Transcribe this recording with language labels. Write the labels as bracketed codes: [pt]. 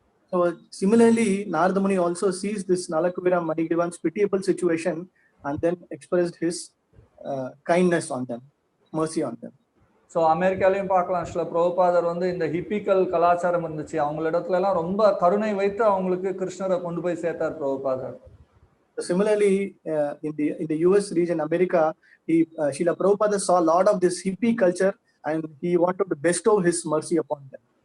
[en] So similarly, Narada Muni also sees this Nalakubera Manigrivan's pitiable situation and then expressed his kindness on them, mercy on them. [ta] So அமெரிக்காலையும் பார்க்கலாம், சில பிரபுபாதர் இந்த ஹிப்பிக்கல் கலாச்சாரம் இருந்துச்சு, அவங்களிடத்துல எல்லாம் ரொம்ப கருணை வைத்து அவங்களுக்கு கிருஷ்ணரை கொண்டு போய் சேர்த்தார் பிரபுபாதர். [en] Similarly, in the US region, America, Srila Prabhupada saw a lot of this hippie culture and he wanted to bestow his mercy upon them.